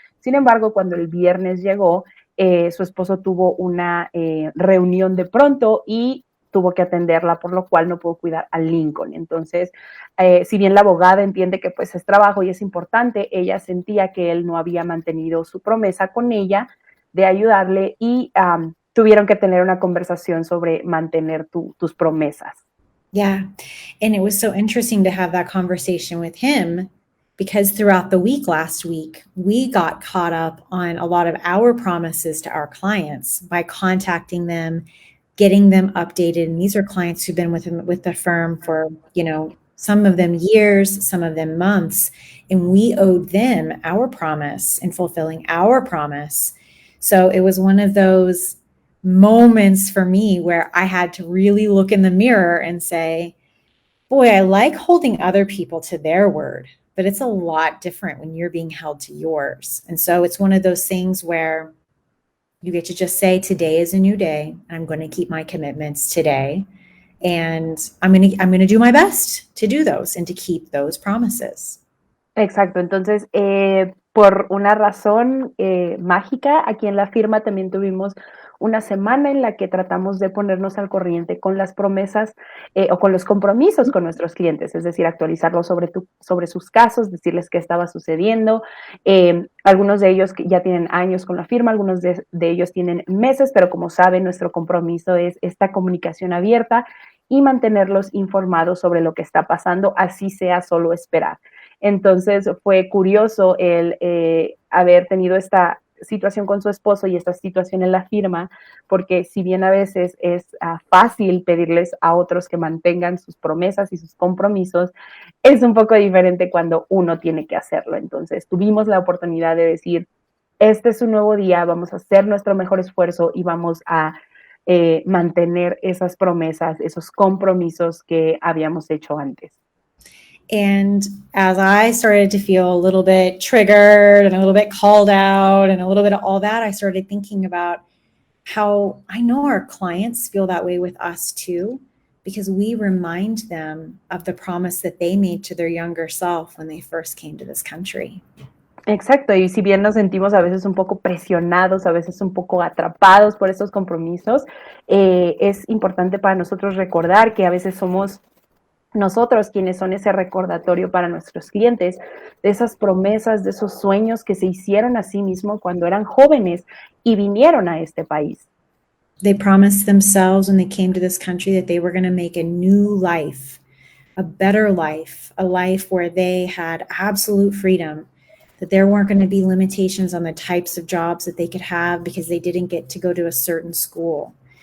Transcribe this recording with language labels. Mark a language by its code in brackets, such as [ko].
[es] Sin embargo, cuando el viernes llegó, su esposo tuvo una reunión de pronto y tuvo que atenderla, por lo cual no pudo cuidar a Lincoln. Entonces, si bien la abogada entiende que pues es trabajo y es importante, ella sentía que él no había mantenido su promesa con ella de ayudarle y tuvieron que tener una conversación sobre mantener tus promesas. [en] Yeah. And it was so interesting to have that conversation with him because throughout the week last week, we got caught up on a lot of our promises to our clients by contacting them, getting them updated. And these are clients who've been with the firm for, some of them years, some of them months. And we owed them our promise and fulfilling our promise. So it was one of those moments for me where I had to really look in the mirror and say, boy, I like holding other people to their word, but it's a lot different when you're being held to yours. And so it's one of those things where You get to just say, today is a new day. I'm going to keep my commitments today. And I'm going to do my best to do those and to keep those promises. [es] Exacto, entonces por una razón mágica, aquí en la firma también tuvimos una semana en la que tratamos de ponernos al corriente con las promesas o con los compromisos con nuestros clientes, es decir, actualizarlos sobre sus casos, decirles qué estaba sucediendo. Algunos de ellos ya tienen años con la firma, algunos de ellos tienen meses, pero como saben, nuestro compromiso es esta comunicación abierta y mantenerlos informados sobre lo que está pasando, así sea solo esperar. Entonces fue curioso el haber tenido esta situación con su esposo y esta situación en la firma, porque si bien a veces es fácil pedirles a otros que mantengan sus promesas y sus compromisos, es un poco diferente cuando uno tiene que hacerlo. Entonces tuvimos la oportunidad de decir, este es un nuevo día, vamos a hacer nuestro mejor esfuerzo y vamos a mantener esas promesas, esos compromisos que habíamos hecho antes. [en] And as I started to feel a little bit triggered and a little bit called out and a little bit of all that, I started thinking about how I know our clients feel that way with us too, because we remind them of the promise that they made to their younger self when they first came to this country. [es] Exacto, y si bien nos sentimos a veces un poco presionados, a veces un poco atrapados por estos compromisos, es importante para nosotros recordar que a veces somos nosotros quienes son ese recordatorio para nuestros clientes de esas promesas, de esos sueños que se hicieron a sí mismos cuando eran jóvenes y vinieron a este país. [en] They promised themselves when they came to this country that they were going to make a new life, a better life, a life where they had absolute freedom, that there weren't going to be limitations on the types of jobs that they could have because they didn't get to go to a certain school,